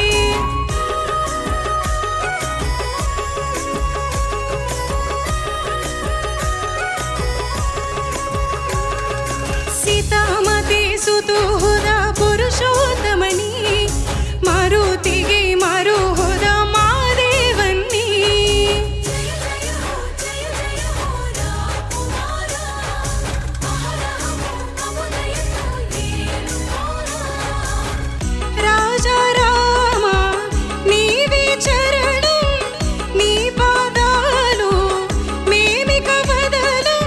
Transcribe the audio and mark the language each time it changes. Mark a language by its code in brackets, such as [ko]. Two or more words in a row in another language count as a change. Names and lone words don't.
[kn] ಸೀತಾಮಾತೆ ಸುತು ಹೋದ ಪುರುಷೋತ್ತಮನಿ, ಮಾರುತಿಗೆ ಮಾರು ಹೋದ ಮಾದೇವನ್ನಿ. [te] రాజా రామ నీవే చరణం, నీ పాదాలు మేమిక వదలం.